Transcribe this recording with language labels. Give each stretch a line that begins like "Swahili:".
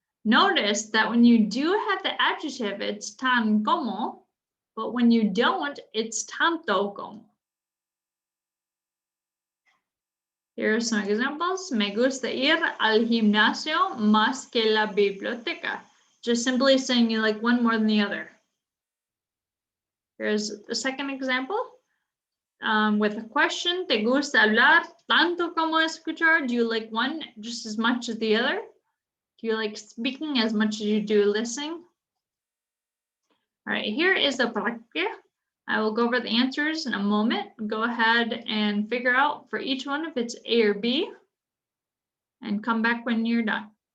English: Notice that when you do have the adjective, it's tan como, but when you don't, it's tanto como. Here are some examples.
Spanish: Me gusta ir al gimnasio más que la biblioteca.
English: Just simply saying you like one more than the other. Here's the second example. With a question,
Spanish: ¿te gusta hablar tanto como escuchar?
English: Do you like one just as much as the other? Do you like speaking as much as you do listening? All right, here is the práctica. I will go over the answers in a moment. Go ahead and figure out for each one if it's A or B, and come back when you're done.